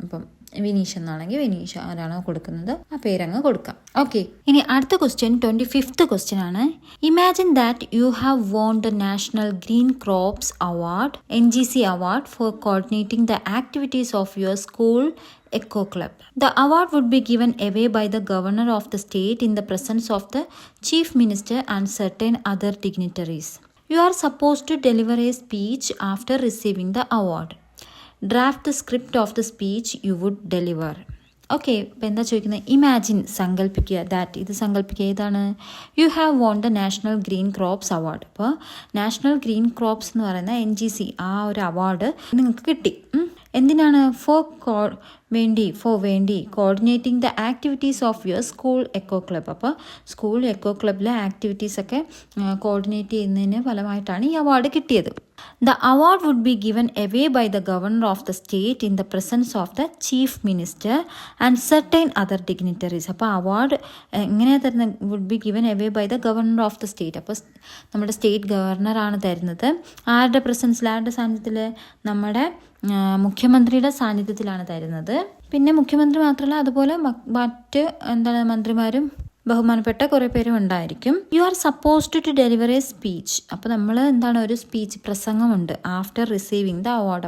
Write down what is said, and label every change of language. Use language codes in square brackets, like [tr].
[ml] ഇപ്പം വിനീഷ് എന്നാണെങ്കിൽ വിനീഷ് ആരാണോ കൊടുക്കുന്നത് ആ പേരങ്ങ് കൊടുക്കാം. ഓക്കെ, ഇനി അടുത്ത ക്വസ്റ്റ്യൻ 25th ക്വസ്റ്റ്യൻ ആണ്. [en] Imagine that you have won the national green crops award, NGC award for coordinating the activities of your school Eco Club. The award would be given away by the governor of the state in the presence of the chief minister and certain other dignitaries. You are supposed to deliver a speech after receiving the award. Draft the script of the speech you would deliver. [ml] Okay, ഇപ്പം എന്താ ചോദിക്കുന്നത്? [en] imagine, [ml] സങ്കല്പിക്കുക, [en] that, [ml] ഇത് സങ്കല്പിക്കുക, ഏതാണ്? [en] You have won the national green crops award. [ml] അപ്പോൾ national green crops എന്ന് പറയുന്ന NGC ആ ഒരു അവാർഡ് നിങ്ങൾക്ക് കിട്ടി. എന്തിനാണ്? വേണ്ടി [en] Coordinating the activities of your school eco club. [ml] അപ്പോൾ സ്കൂൾ എക്കോ ക്ലബിലെ ആക്ടിവിറ്റീസൊക്കെ കോർഡിനേറ്റ് ചെയ്യുന്നതിന് ഫലമായിട്ടാണ് ഈ അവാർഡ് കിട്ടിയത്. [en] The award would be given away by the governor of the state in the presence of the chief minister and certain other dignitaries. [ml] അപ്പോൾ award എങ്ങനെയാണ് തരുന്നത്? [en] would be given away by the governor of the state. [ml] അപ്പോൾ നമ്മുടെ state ഗവർണറാണ് തരുന്നത്. ആരുടെ പ്രസൻസിൽ, ആരുടെ സാന്നിധ്യത്തിൽ? നമ്മുടെ മുഖ്യമന്ത്രിയുടെ സാന്നിധ്യത്തിലാണ് തരുന്നത്. പിന്നെ മുഖ്യമന്ത്രി മാത്രമല്ല, അതുപോലെ മറ്റ് മന്ത്രിമാരും ബഹുമാനപ്പെട്ട കുറേ പേരും ഉണ്ടായിരിക്കും. [en] You are supposed to deliver a speech. [ml] അപ്പോൾ നമ്മൾ ഒരു speech, പ്രസംഗമുണ്ട് [en] After receiving the award.